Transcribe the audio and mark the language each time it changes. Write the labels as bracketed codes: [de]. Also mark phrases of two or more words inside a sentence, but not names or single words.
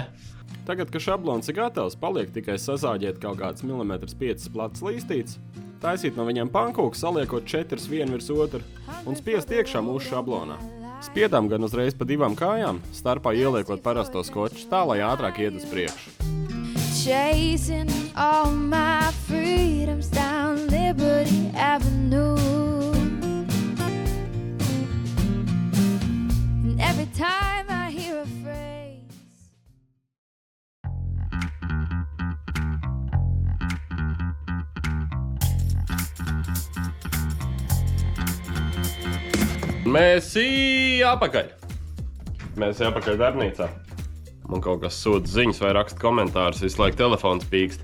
[lv] Tagad, kad šablons ir gatavs, paliek tikai sazāģēt kaut kāds 1,5 mm plats līstīts, taisīt no viņiem pankūku, saliekot 4 vienu virs otru un spiest iekšā mūsu šablonā. Spiedām gan uzreiz pa 2 kājām, starpā ieliekot parasto skoču, tā lai ātrāk iet uz priekšu. [en] Chasing all my freedoms down Liberty Avenue. And every time I hear a phrase, [lv] Mēs apakaļ. Mēs apakaļ darbnīcā. Man kaut kas sūta ziņas vai raksta komentārus, visu laiku telefons pīkst.